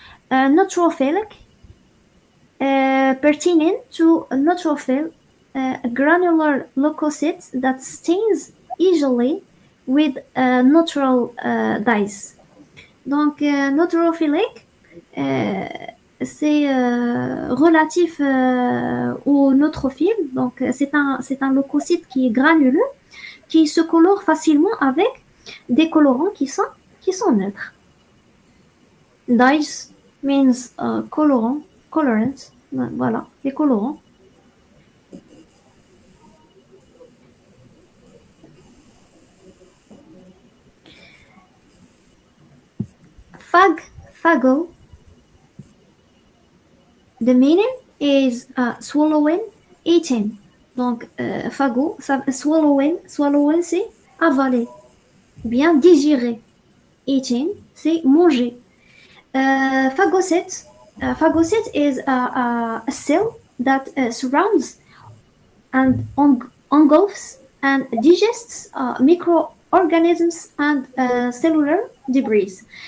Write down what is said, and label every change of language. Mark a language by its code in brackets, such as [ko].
[en] Neutrophilic, pertaining to a neutrophil, a granular leukocyte that stains easily with neutral dyes. [fr] Donc, neutrophilique, c'est relatif au neutrophile. Donc, c'est un leucocyte qui est granuleux, qui se colore facilement avec des colorants qui sont neutres. [en] Dyes means colorant, [fr] voilà, les colorants. [en] Phago. The meaning is swallowing, eating. [fr] Donc, phago, swallowing, c'est avaler, bien digérer. Eating, c'est manger. [en] Phagocyte is a cell that surrounds and engulfs and digests microorganisms and cellular debris.